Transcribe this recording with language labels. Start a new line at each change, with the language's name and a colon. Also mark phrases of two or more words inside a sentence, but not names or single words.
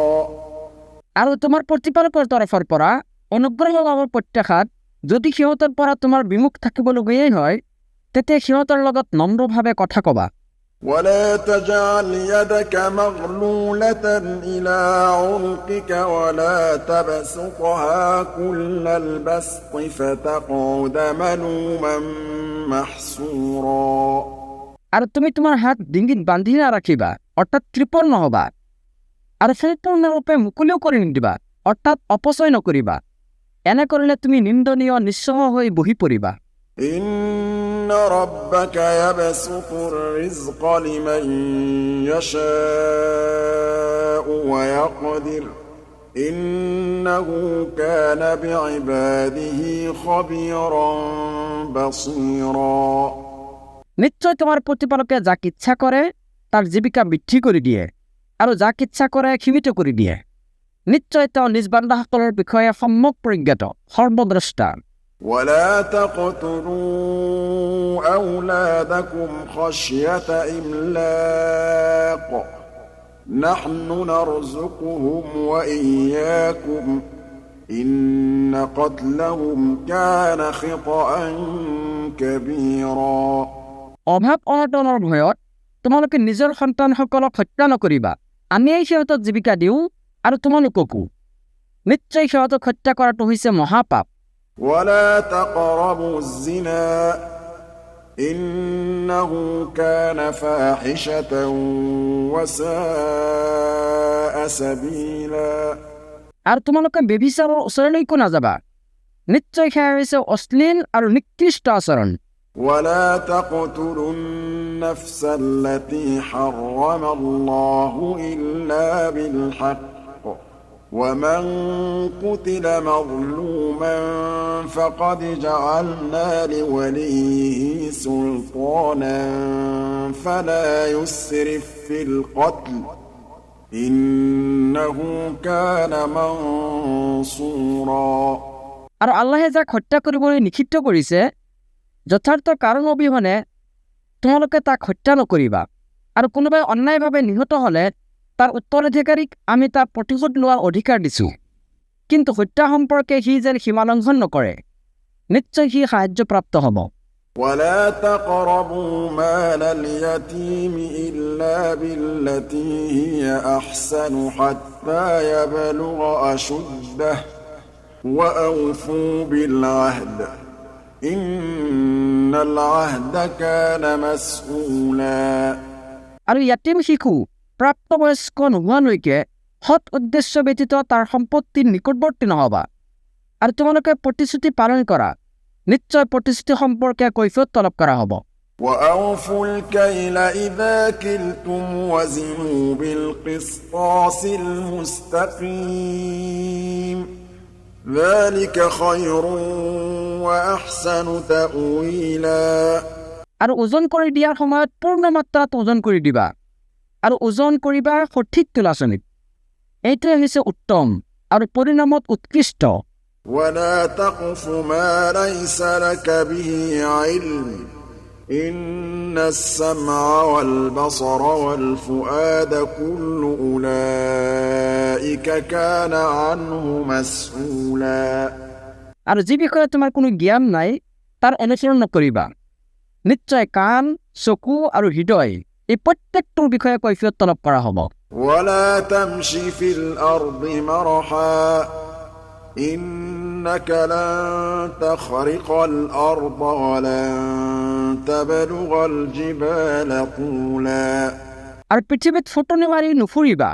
Assamese: আৰু তোমাৰ প্ৰতিপালকৰ তৰফৰ পৰা অনুগ্ৰহ লাভৰ প্ৰত্যাশাত যদি সিহঁতৰ পৰা তোমাৰ বিমুখ থাকিবলগীয়াই হয় তেতিয়া সিহঁতৰ লগত নম্ৰভাৱে কথা ক'বা।
Arabic: ولا تجعل يدك مغلولة إلى عنقك ولا تبسطها كل البسط فتقعد ملوما محسورا।
Assamese: আৰু তুমি তোমাৰ হাত ডিঙিত বান্ধি নাৰাখিবা অৰ্থাৎ কৃপণ নহবা আৰু সম্পূৰ্ণৰূপে মুকলিও কৰি নিদিবা অৰ্থাৎ অপচয় নকৰিবা। এনে কৰিলে তুমি নিন্দনীয় নিঃস্ব হৈ বহি পৰিবা।
Arabic: إن ربك يبسط الرزق لمن يشاء ويقدر إنه كان بعباده خبيرا بصيرا
Assamese: নিশ্চয় তোমাৰ প্ৰতিপালকে যাক ইচ্ছা কৰে তাৰ জীৱিকা বৃদ্ধি কৰি দিয়ে আৰু যাক ইচ্ছা কৰে সীমিত কৰি দিয়ে। নিশ্চয় তেওঁ নিজ বান্দাসকলৰ বিষয়ে সম্যক প্ৰজ্ঞাত, সৰ্বদ্ৰষ্টা।
Arabic: ولا تقتلوا أولادكم خشية إملاق نحن نرزقهم وإياكم إن قتلهم كان خطأ كبيرا
Assamese: অভাৱ অনটনৰ ভয়ত তোমালোকে নিজৰ সন্তানসকলক হত্যা নকৰিবা। আমিয়েই সিহঁতক জীৱিকা দিওঁ আৰু তোমালোককো। নিশ্চয় সিহঁতক হত্যা কৰাটো হৈছে মহাপাপ।
Arabic: ولا تقربوا الزنا إنه كان فاحشة وساء سبيلا
Assamese: আৰু তোমালোকে ব্যভিচাৰৰ ওচৰলৈকো নাযাবা। নিশ্চয় সেয়া হৈছে অশ্লীল আৰু নিকৃষ্ট আচৰণ।
Arabic: ولا تقتلوا النفس التي حرم الله إلا بالحق ومن قتل مظلوما فقد جعلنا لوليه سلطانا فلا يسرف في القتل إنه كان منصورا
Assamese: আৰু আল্লাহে যাক হত্যা কৰিবলৈ নিষিদ্ধ কৰিছে, যথাৰ্থ কাৰণ অবিহনে তোমালোকে তাক হত্যা নকৰিবা। আৰু কোনোবাই অন্যায়ভাৱে নিহত হ'লে তাৰ উত্তৰাধিকাৰীক আমি তাৰ প্ৰতিশোধ লোৱাৰ অধিকাৰ দিছোঁ। কিন্তু হত্যা সম্পৰ্কে সি যেন সীমালংঘন নকৰে, নিশ্চয় সি সাহায্যপ্ৰাপ্ত হ'ব।
Arabic: ولا تقربوا مال اليتيم إلا بالتي هي أحسن حتى يبلغ أشده وأوفوا بالعهد إن العهد كان مسؤولا
Assamese: আৰু ইয়াতিম শিশু প্ৰাপ্তবয়স্ক নোহোৱালৈকে সৎ উদ্দেশ্য ব্যতীত তাৰ সম্পত্তিৰ নিকটৱৰ্তী নহবা। আৰু তোমালোকে প্ৰতিশ্ৰুতি পালন কৰা, নিশ্চয় প্ৰতিশ্ৰুতি সম্পৰ্কে কৈফিয়ত তলব কৰা হ'ব।
Arabic: وأوفوا الكيل إذا كلتم وزنوا بالقسطاس المستقيم ذلك خير وأحسن تأويلا
Assamese: আৰু ওজন কৰি দিয়াৰ সময়ত পূৰ্ণ মাত্ৰাত ওজন কৰি দিবা আৰু ওজন কৰিবা সঠিক তুলাচনীত। এইটোৱে হৈছে উত্তম আৰু পৰিণামত উৎকৃষ্ট।
Arabic: ولا تقف ما ليس لك به علم إن السمع والبصر والفؤاد كل أولئك كان عنه مسؤولا
Assamese: আৰু যি বিষয়ে তোমাৰ কোনো জ্ঞান নাই তাৰ অনুসৰণ নকৰিবা। নিশ্চয় কাণ, চকু আৰু হৃদয় এই প্ৰত্যেকটোৰ বিষয়ে কৈফিয়ত তলব কৰা হ'ব।
Arabic: ولا تمشي في الأرض مرحا إنك لن تخرق الأرض ولن تبلغ الجبال طولا
Assamese: আৰু পৃথিৱীত ফুটনি মাৰি নুফুৰিবা।